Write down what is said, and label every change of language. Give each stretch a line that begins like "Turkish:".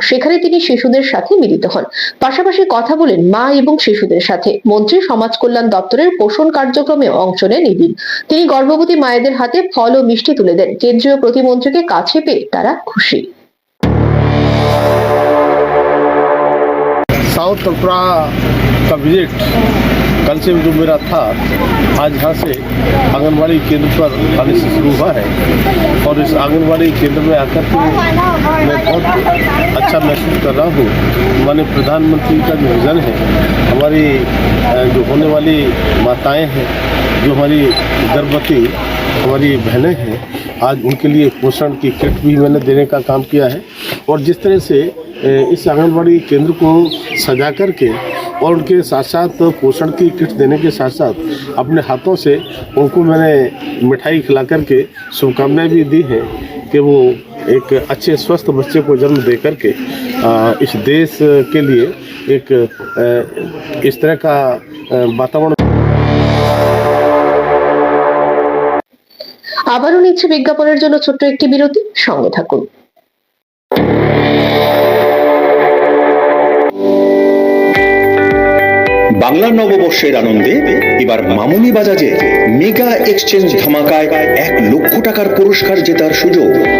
Bangla: সেখানে তিনি শিশুদের সাথে মিলিত হন, পাশাপাশি কথা বলেন মা এবং শিশুদের সাথে। মন্ত্রী সমাজ কল্যাণ দপ্তরের পোষণ কার্যক্রমে অংশ নেন এদিন। তিনি গর্ভবতী মায়েদের হাতে ফল ও মিষ্টি তুলে দেন। কেন্দ্রীয় প্রতিমন্ত্রীকে কাছে পেয়ে তারা খুশি।
Hindi: गांव तलपुरा का विजिट कल से जो मेरा था, आज यहाँ से आंगनबाड़ी केंद्र पर आने से शुरू हुआ है और इस आंगनबाड़ी केंद्र में आकर के मैं बहुत अच्छा महसूस कर रहा हूँ। माननीय प्रधानमंत्री का जो विज़न है, हमारी जो होने वाली माताएं हैं, जो हमारी गर्भवती हमारी बहनें हैं, आज उनके लिए पोषण की किट भी मैंने देने का काम किया है। और जिस तरह से इस आंगनबाड़ी केंद्र को सजा करके और उनके साथ साथ पोषण की किट देने के साथ साथ अपने हाथों से उनको मैंने मिठाई खिला करके शुभकामनाएं भी दी हैं कि वो एक अच्छे स्वस्थ बच्चे को जन्म दे करके इस देश के लिए एक इस तरह का वातावरण।
Bangla: আবারও নিচ্ছে বিজ্ঞাপনের জন্য ছোট্ট একটি বিরতি, সঙ্গে থাকুন। বাংলার নববর্ষের আনন্দে এবার মামুনি বাজাজে মেগা এক্সচেঞ্জ ধামাকায় 1 লক্ষ টাকার পুরস্কার জেতার সুযোগ।